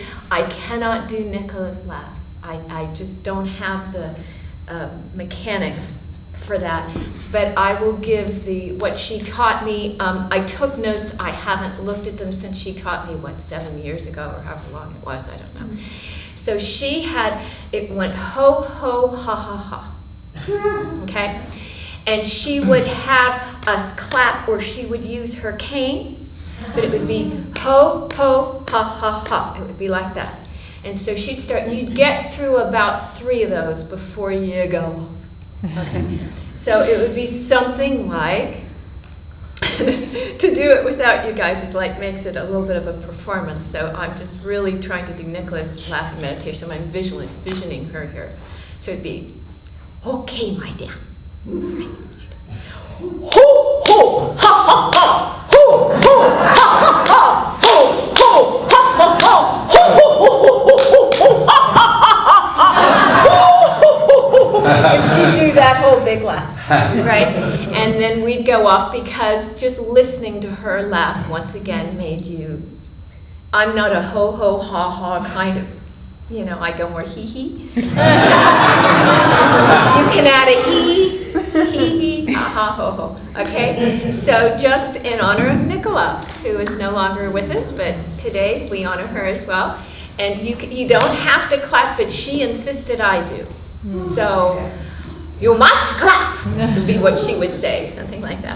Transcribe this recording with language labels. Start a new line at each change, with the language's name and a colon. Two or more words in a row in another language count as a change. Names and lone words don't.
English: I cannot do Nicola's laugh. I just don't have the mechanics for that. But I will give what she taught me. I took notes. I haven't looked at them since she taught me, 7 years ago or however long it was, I don't know. So she had, it went ho, ho, ha, ha, ha. Okay? And she would have us clap, or she would use her cane, but it would be ho, ho, ha, ha, ha. It would be like that. And so she'd start, and you'd get through about 3 of those before you go. Okay? So it would be something like, to do it without you guys is makes it a little bit of a performance. So I'm just really trying to do Nicola's laughing meditation. I'm visioning her here. So it'd be, okay, my dear. Ho, ho, ha, ha, ha. Ho, ho, ha, ha, ha. Ho, ho, ha, ha, ha. Ho, ho, ho, ho, ho, ha, ha, ha. And she'd do that whole big laugh, right? And then we'd go off, because just listening to her laugh once again made you, I'm not a ho, ho, ha, ha kind of, I go more hee hee. You can add a hee, ha, ha, ho, ho, okay? So just in honor of Nicola, who is no longer with us, but today we honor her as well. And you don't have to clap, but she insisted I do. So, you must clap, would be what she would say, something like that.